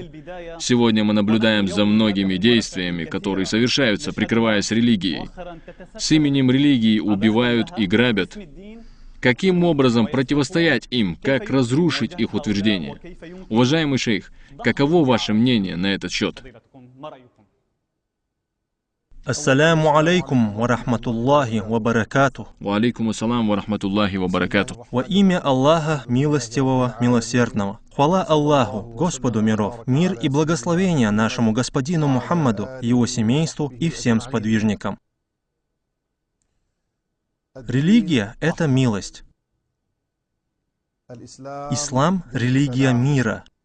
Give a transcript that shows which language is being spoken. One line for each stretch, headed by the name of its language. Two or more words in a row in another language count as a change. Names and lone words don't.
Russian: Сегодня мы наблюдаем за многими действиями, которые совершаются, прикрываясь религией. С именем религии убивают и грабят. Каким образом противостоять им? Как разрушить их утверждения? Уважаемый шейх, каково ваше мнение на этот счет?
Arabic: السلام عليكم ورحمة الله وبركاته. وعليكم السلام ورحمة الله وبركاته.
Russian: Во имя Аллаха, милостивого, милосердного. Хвала Аллаху, Господу миров, мир и благословение нашему господину Мухаммаду, его семейству и всем сподвижникам. Религия — это милость. Ислам — религия мира.